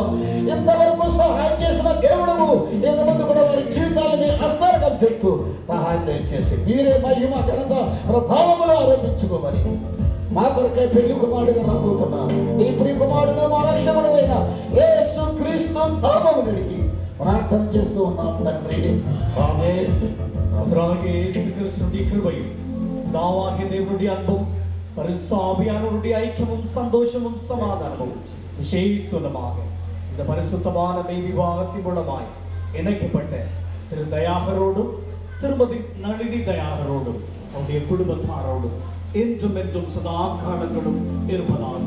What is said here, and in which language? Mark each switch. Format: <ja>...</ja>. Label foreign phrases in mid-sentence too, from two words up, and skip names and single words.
<te>ఇంతవరకు సహాయం చేసిన దేవుడు ఇంతమంది కూడా వారి జీవితాలని అస్తారకం చెప్తూ సహాయం దయచేసి మీరే మహిమ ఘనత ప్రభావములు ఆరోపించుకోమని మా కొరకై పెళ్లి కుమారుడుగా రాబోతున్నారు నీ ప్రియ కుమారుడు మా రక్షకుడైన యేసుక్రీస్తు నామమున అడిగి ప్రార్థన చేస్తూ ఉన్నాం తండ్రి, ఆమేన్. అలాగే యేసుక్రీస్తుడి కృపయు దావాహి దేవుడి</te> <ta>అன்பும் பரிசுத்த ஆவியானவருடைய ஐக்கியமும் சந்தோஷமும் சமாதானமும் விசேஷமாக இந்த பரிசுத்தமான மெய் விவாகத்தின் மூலமாய் இணைக்கப்பட்ட திரு தயாகரோடும் திருமதி நளினி தயாகரோடும் அவருடைய குடும்பத்தாரோடும் என்றும் என்றும் சதா காலங்களும் இருப்பதாக.</ta>